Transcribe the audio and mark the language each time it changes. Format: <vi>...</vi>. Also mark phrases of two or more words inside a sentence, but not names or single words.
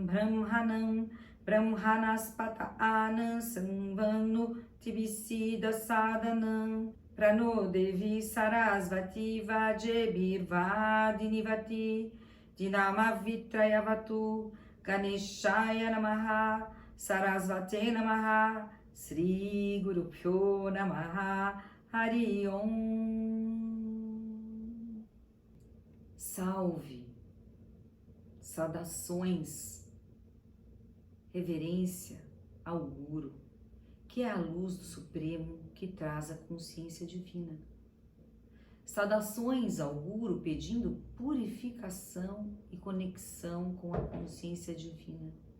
<sa>Brahmanam Brahmanaspata Anam Samvanu Tibisida Sadanam Prano Devi Sarasvati Vajebir Vadinivati Dinama Vitrayavatu Ganeshaya Namaha Sarasvate Namaha Sri Guru Pyo Namaha Hari Om.</sa> <pt>Salve, saudações, reverência ao Guru, que é a luz do Supremo que traz a consciência divina. Saudações ao Guru pedindo purificação e conexão com a consciência divina.</pt>